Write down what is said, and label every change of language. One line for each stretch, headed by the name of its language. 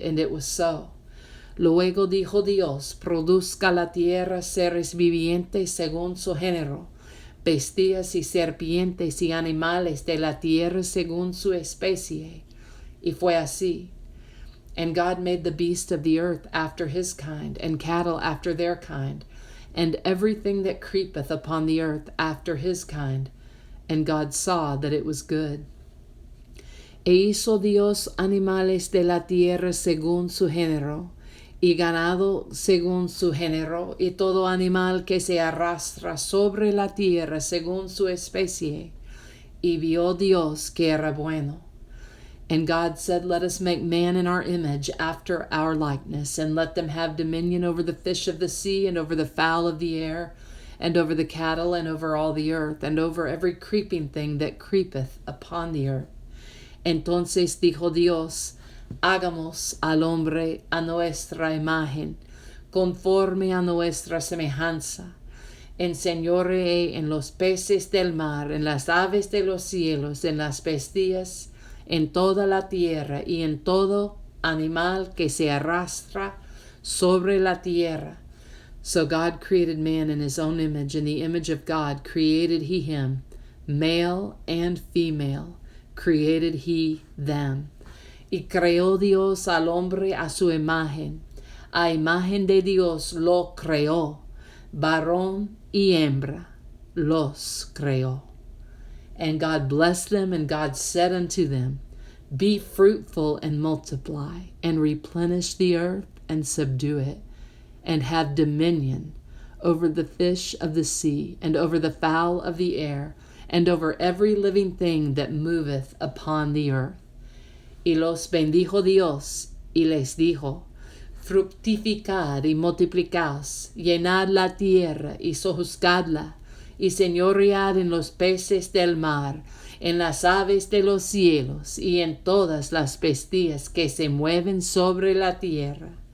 English: And it was so.
Spanish: Luego dijo Dios, Produzca la tierra seres vivientes según su género, bestias y serpientes y animales de la tierra según su especie. Y fue así.
English: And God made the beast of the earth after his kind, and cattle after their kind, and everything that creepeth upon the earth after his kind. And God saw that it was good.
Spanish: E hizo Dios animales de la tierra según su género, y ganado según su género, y todo animal que se arrastra sobre la tierra según su especie. Y vio Dios que era bueno.
English: And God said, Let us make man in our image, after our likeness, and let them have dominion over the fish of the sea, and over the fowl of the air, and over the cattle, and over all the earth, and over every creeping thing that creepeth upon the earth.
Spanish: Entonces dijo Dios, Hagamos al hombre a nuestra imagen, conforme a nuestra semejanza, enseñoree en los peces del mar, en las aves de los cielos, en las bestias, en toda la tierra, y en todo animal que se arrastra sobre la tierra.
English: So God created man in his own image. In the image of God created he him. Male and female created he them.
Spanish: Y creó Dios al hombre a su imagen. A imagen de Dios lo creó. Varón y hembra los creó.
English: And God blessed them, and God said unto them, Be fruitful and multiply, and replenish the earth, and subdue it, and have dominion over the fish of the sea, and over the fowl of the air, and over every living thing that moveth upon the earth.
Spanish: Y los bendijo Dios, y les dijo, Fructificad y multiplicaos, llenad la tierra y sojuzgadla, y señoread en los peces del mar, en las aves de los cielos, y en todas las bestias que se mueven sobre la tierra.